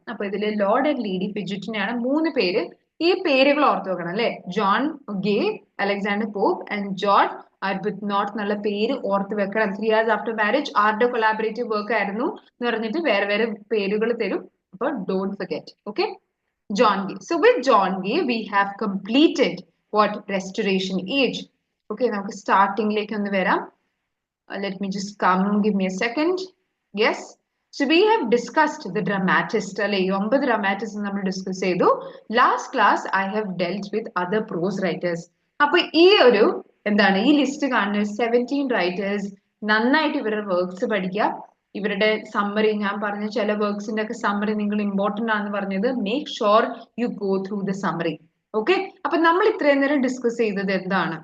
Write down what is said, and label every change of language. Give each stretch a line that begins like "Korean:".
Malayalam: അപ്പൊ ഇതിൽ Lord and lady ഫിഡ്ജറ്റിനെയാണ് 3 പേര്. ഈ പേരുകൾ ഓർത്ത് വെക്കണം അല്ലെ. John gay, Alexander pop and John ആർബിനോട്ട് എന്നുള്ള പേര് ഓർത്ത് വെക്കണം. 3 hours after marriage ആരുടെ കൊളാബറേറ്റീവ് വർക്ക് ആയിരുന്നു എന്ന് പറഞ്ഞിട്ട് വേറെ വേറെ പേരുകൾ തരും.
English: അപ്പൊ don't forget. Okay, John Gay. So with John Gay, we have completed what Restoration Age.
Malayalam: Okay, നമുക്ക് സ്റ്റാർട്ടിംഗിലേക്ക് ഒന്ന് വരാം.
English: Let me just come, give me a second. Yes, so we have discussed the dramatist അല്ലെ.
Malayalam: 9 dramatists നമ്മൾ discuss ചെയ്തു.
English: Last class I have dealt with other prose writers.
Malayalam: അപ്പൊ ഈ ഒരു എന്താണ് ഈ ലിസ്റ്റ് കാണുന്ന 17 writers നന്നായിട്ട് ഇവരുടെ വർക്ക്സ് പഠിക്കുക. ഇവരുടെ സമ്മറി, ഞാൻ പറഞ്ഞ ചില വർക്ക്സിന്റെ ഒക്കെ സമ്മറി നിങ്ങൾ ഇമ്പോർട്ടന്റ് ആണെന്ന് പറഞ്ഞത്.
English: Make sure you go through the summary.
Malayalam: Okay, അപ്പൊ നമ്മൾ ഇത്രയും നേരം ഡിസ്കസ് ചെയ്തത് എന്താണ്?